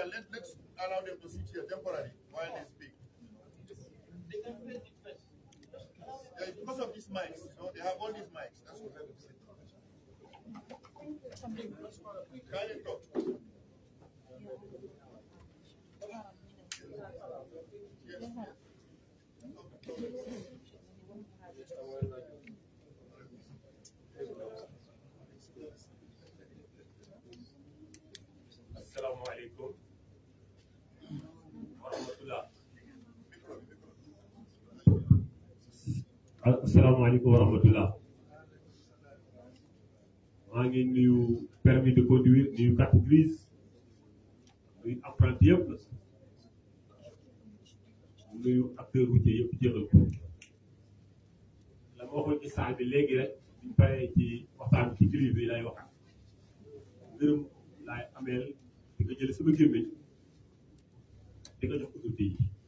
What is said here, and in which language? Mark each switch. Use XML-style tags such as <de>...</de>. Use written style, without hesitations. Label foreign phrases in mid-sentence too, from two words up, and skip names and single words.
<en>Let's allow them to sit here temporarily while they speak. Yeah, because of these mics, they have all these mics. That's what I'm saying. Can you talk? Yes.</en> <ar>السلام عليكم ورحمة الله. السلام عليكم ورحمة الله.</ar> <wo>maa ngi nuyu</wo> <fr>permis de conduire</fr> <wo>nuyu</wo> <fr>carte grise</fr> <wo>nuyu apprenti yëpp nuyu</wo> <fr>acteur routier</fr> <wo>yëpp jëgal ko la ma waxoon ci salle bi léegi rek ñu paree ci waxtaan ci grise bi lay waxaat ngërëm laay ameel di nga jël sama gémmiñ di nga jox autorité yi</wo>